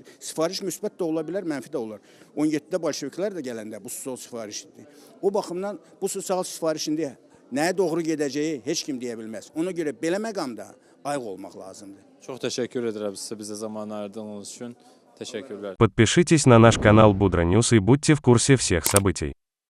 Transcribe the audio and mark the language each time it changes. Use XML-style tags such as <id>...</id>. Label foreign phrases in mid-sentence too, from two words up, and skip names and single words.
<az>Sifariş müsbət də ola bilər, mənfi də olar. 17-də bolşeviklər də gələndə bu sosial sifarişdir. O baxımdan bu sosial sifarişində nəyə doğru gedəcəyi heç kim deyə bilməz. Ona görə belə məqamda ayıq olmaq lazımdır. Çox təşəkkür edirəm sizə bizə zaman ayırdığınız üçün.</az> <tr>Teşekkürler.</tr> <ru>Подпишитесь на наш канал Будра Ньюс и будьте в курсе всех событий.</ru>